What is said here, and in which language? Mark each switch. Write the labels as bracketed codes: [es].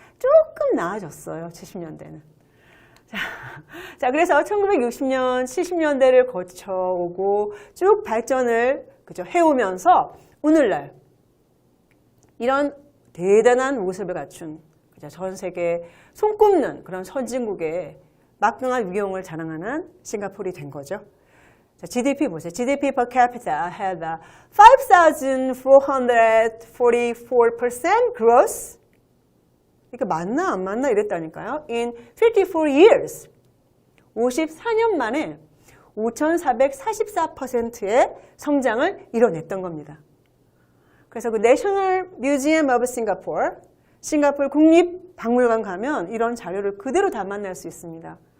[ko] 조금 나아졌어요. 70년대는. 자, 그래서 1960년, 70년대를 거쳐오고 쭉 발전을 해오면서 오늘날 이런 대단한 모습을 갖춘 전 세계 손꼽는 그런 선진국의 막강한 위용을 자랑하는 싱가포르이 된 거죠. 자, GDP 보세요. [en] GDP per capita had a 5,444% growth. [ko] 이게 맞나 안 맞나 이랬다니까요. [en] In 54 years. [ko] 54년 만에 5,444%의 성장을 이뤄냈던 겁니다. 그래서 그 National Museum of Singapore, 싱가포르 국립박물관 가면 이런 자료를 그대로 다 만날 수 있습니다.